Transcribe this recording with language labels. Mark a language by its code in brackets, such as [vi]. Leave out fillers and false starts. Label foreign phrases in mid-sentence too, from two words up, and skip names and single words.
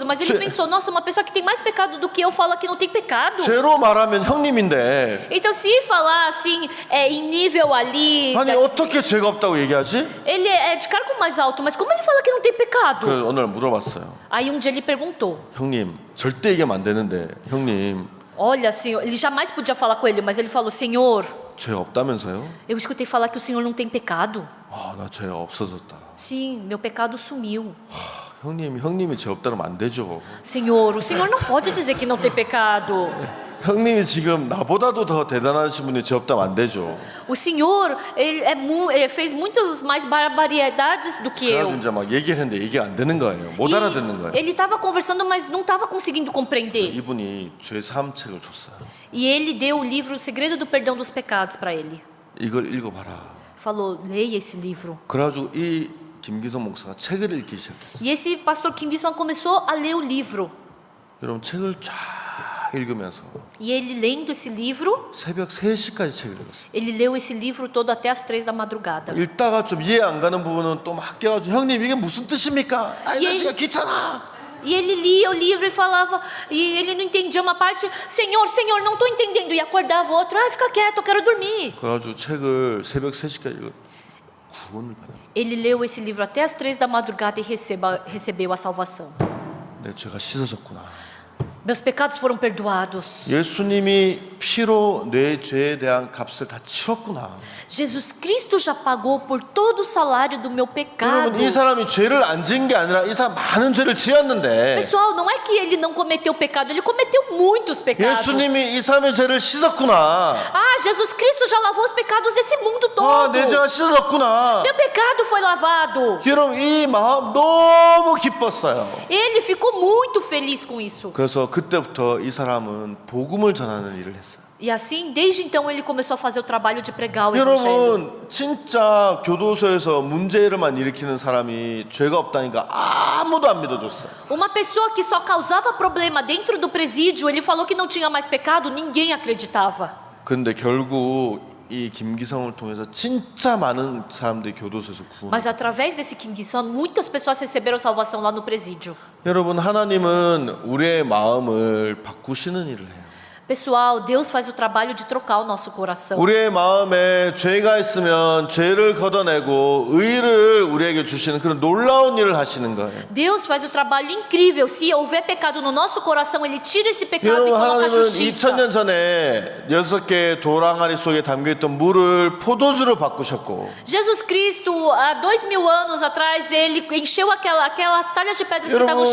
[pt] Mas ele pensou, nossa, uma pessoa que tem mais pecado do que eu fala que não tem pecado. [ko] 죄로 말하면 형님인데 [pt] Então, se falar assim, em nível ali, [ko] 아니 어떻게 죄가 없다고 얘기하지? [pt] ele é de cargo mais alto, mas como ele fala que não tem pecado? [ko] 그래서 어느 날 물어봤어요. [pt] Aí um dia ele perguntou, [ko] 형님 절대 얘기하면 안 되는데 형님 [pt] olha, senhor, ele jamais podia falar com ele, mas ele falou, Senhor, [ko] 죄 없다면서요? [pt] eu escutei falar que o senhor não tem pecado. [ko] 나 죄 없어졌다. [pt] Sim, meu pecado sumiu. [ko] 형님이 죄 없다 그러면 안 되죠. [pt] Senhor, o senhor não pode dizer que não tem pecado. [ko] 형님이 지금 나보다도 더 대단하신 분이 죄 없다면 안 되죠. [pt] O senhor, ele fez muitas mais barbaridades do que [ko] 그래가지고 [pt] eu. [ko] 이제 막 얘기를 했는데 얘기가 안 되는 거예요. 못 알아듣는 거예요. [pt] Ele estava conversando, mas não estava conseguindo compreender. [ko] 이분이 죄 사함 책을 줬어요. [pt] E ele deu o livro O Segredo do Perdão dos Pecados para ele. [ko] 이걸 읽어봐라. [pt] Falou, leia esse livro. [ko] 그래가지고 이 김기성 목사가 책을 읽기 시작했어요. [pt] E esse pastor Kim Gi-sung começou a ler o livro. [ko] 여러분 책을 쫙 읽으면서 [pt] E ele lendo esse livro, [ko] 새벽 3시까지 책을 읽었어요. [pt] ele leu esse livro todo até as 3 da madrugada. [ko] 읽다가 좀 이해 안 가는 부분은 또 막 깨가지고 형님 이게 무슨 뜻입니까? 이 예. 자식아 귀찮아. [pt] E ele lia o livro e falava, e ele não entendia uma parte, Senhor, Senhor, não estou entendendo. E acordava o outro, fica quieto, eu quero dormir. [ko] 그래가지고 책을 새벽 3시까지 읽어 구원을 받아. [pt] Ele leu esse livro até as 3 da madrugada e recebeu a salvação. [ko] 내 죄가 씻어졌구나. [pt] Meus pecados foram perdoados. [ko] 예수님이 피로 내 죄에 대한 값을 다 치렀구나. [pt] Jesus Cristo já pagou por todo o salário do meu pecado. [ko] 여러분 이 사람이 죄를 안 지은 게 아니라 이 사람 많은 죄를 지었는데 [pt] Pessoal, não é que ele não cometeu pecado, ele cometeu muitos pecados. [ko] 예수님이 이 사람의 죄를 씻었구나. [pt] Jesus Cristo já lavou os pecados desse mundo todo. [ko] 내 죄가 씻어졌구나. [pt] Meu pecado foi lavado. [ko] 여러분 이 마음 너무 기뻤어요. [pt] Ele ficou muito feliz com isso. [ko] 그래서 그때부터 이 사람은 복음을 전하는 일을 했어요. [pt] E assim, desde então, ele começou a fazer o trabalho de pregar o evangelho. [ko] 여러분 진짜 교도소에서 문제를만 일으키는 사람이 죄가 없다니까 아무도 안 믿어줬어요. [pt] Uma pessoa que só causava problema dentro do presídio, ele falou que não tinha mais pecado, ninguém acreditava. [ko] 근데 결국 이 김기성을 통해서 진짜 많은 사람들이 교도소에서 구원. [pt] Mas através desse Kim Gi-son, muitas pessoas receberam salvação lá no presídio. [ko] 여러분 하나님은 우리의 마음을 바꾸시는 일을 해요. [pt] Pessoal, Deus faz o trabalho de trocar o nosso coração. [ko] 우리의 마음에 죄가 있으면 죄를 걷어내고 의를 우리에게 주시는 그런 놀라운 일을 하시는 거예요. [pt] Deus faz o trabalho incrível. Se houver pecado no nosso coração, Ele tira esse pecado e [ko] 여러분 [pt] coloca a [ko] 하나님은 [pt] justiça. [ko] 2000년 전에 6개의 돌항아리 속에 담겨있던 물을 포도주로 바꾸셨고 [pt] Jesus Cristo, há 2000 anos atrás, Ele encheu aquelas talhas de pedras que estavam